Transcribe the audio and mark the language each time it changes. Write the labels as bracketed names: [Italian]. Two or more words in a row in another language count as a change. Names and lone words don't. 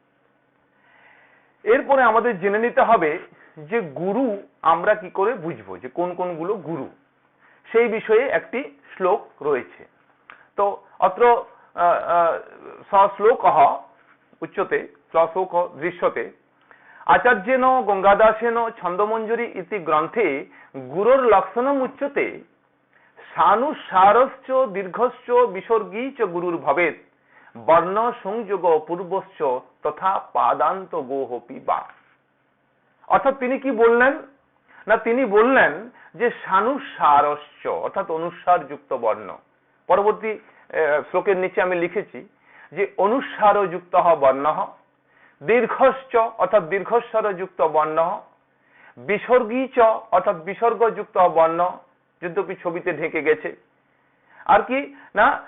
[Bangla] এরপরে আমাদের জেনে নিতে হবে যে গুরু আমরা কি করে বুঝবো, যে কোন কোনগুলো গুরু, সেই বিষয়ে একটি শ্লোক রয়েছে। [Sanskrit] তো অত্র শ্লোক উচ্যতে শ্লোক দৃশ্যতে আচার্যেন গঙ্গাদাসেন ছন্দমঞ্জরি ইতি গ্রন্থে গুরুর লক্ষণম উচ্যতে সানুসারশ্চ দীর্ঘশ্চ বিসর্গী চ গুরুর ভবেত বর্ণ সংযোগ পূর্বশ্চ তথা পাদান্ত গোহপি বা। [Bangla] অর্থাৎ তিনি কি বললেন না, তিনি বললেন যে সানুসারশ্চ অর্থাৎ অনুসার যুক্ত বর্ণ। পরবর্তী শ্লোকের নিচে আমি লিখেছি যে অনুসার যুক্ত বর্ণ, দীর্ঘশ্চ অর্থাৎ দীর্ঘস্বর যুক্ত বর্ণ, [Sanskrit] বিসর্গী চ [Bangla] অর্থাৎ বিসর্গযুক্ত বর্ণ, যদ্যপি ছবিতে ঢেকে গেছে, আর কি না